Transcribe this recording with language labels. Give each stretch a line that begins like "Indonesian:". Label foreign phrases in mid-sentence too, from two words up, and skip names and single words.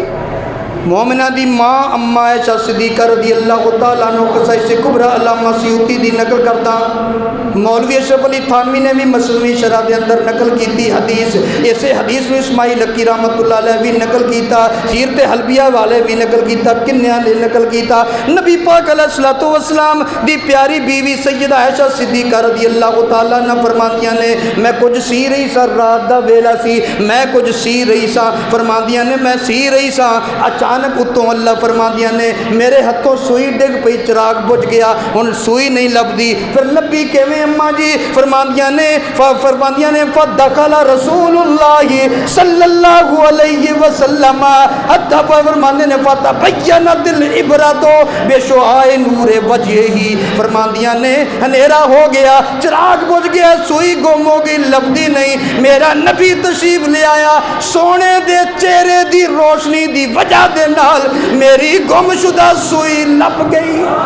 Punjabi: مومناں دی ماں اماں عائشہ صدیقہ
Arabic: رضي الله تعالى عنها
Punjabi: خصائص کبریٰ علامہ سیوطی دی نقل کرتا.
Urdu: مولوی اشرف علی تھانوی نے بھی مثنوی شرح کے اندر نقل کی حدیث. اسے حدیث میں اسماعیل حقی
Arabic: رحمة الله عليه
Urdu: بھی نقل کیا، سیرت حلبیہ والے بھی نقل کیا، کنیاں نے نقل کیا.
Punjabi: نبی پاک
Arabic: عليه الصلاة والسلام
Punjabi: دی پیاری بیوی سیدہ عائشہ صدیقہ
Arabic: رضي الله تعالى عنها
Punjabi: فرماندیاں نے، میں کچھ سی رہی سا، رات دا ویلا سی، میں کچھ سی رہی سا. فرماندیاں نے میں سی رہی سا، اچانک اتوں اللہ فرماندیاں نے میرے ہتھوں سوئی ڈگ پئی، چراغ بجھ گیا، ہن سوئی نہیں لبھدی. فیر لبھی کویں اماں جی؟ فرماندیاں نے
Arabic: فدخل رسول الله صلى الله عليه وسلم,
Punjabi: حتیٰ فرماندے نے
Arabic: فتبينت الإبرة بشعاع نور وجهه.
Punjabi: فرماندیاں نے ہنیرا ہو گیا، چراغ بجھ گیا، سوئی گم ہو گئی، لبھدی نہیں. میرا نبی تشریف لے آیا، سونے دے چہرے دی روشنی دی وجہ دے نال میری گمشدہ سوئی لبھ گئی.